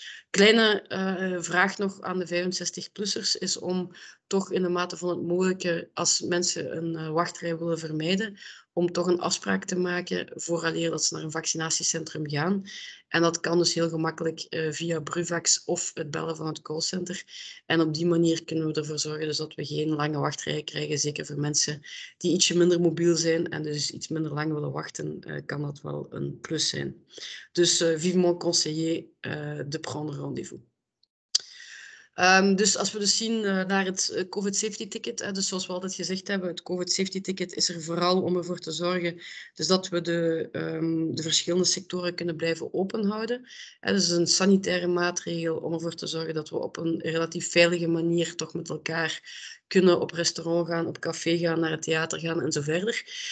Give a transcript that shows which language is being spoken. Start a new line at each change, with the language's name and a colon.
Dutch: Kleine vraag nog aan de 65-plussers is om toch in de mate van het mogelijke, als mensen een wachtrij willen vermijden, om toch een afspraak te maken vooraleer dat ze naar een vaccinatiecentrum gaan. En dat kan dus heel gemakkelijk via Bruvax of het bellen van het callcenter. En op die manier kunnen we ervoor zorgen dus dat we geen lange wachtrijen krijgen. Zeker voor mensen die ietsje minder mobiel zijn en dus iets minder lang willen wachten, kan dat wel een plus zijn. Dus
French: vivement conseillé de prendre rendez-vous.
Dutch: Dus als we dus zien naar het COVID Safety Ticket, dus zoals we altijd gezegd hebben, het COVID Safety Ticket is er vooral om ervoor te zorgen dus dat we de verschillende sectoren kunnen blijven openhouden. Dus het is een sanitaire maatregel om ervoor te zorgen dat we op een relatief veilige manier toch met elkaar kunnen op restaurant gaan, op café gaan, naar het theater gaan en zo verder.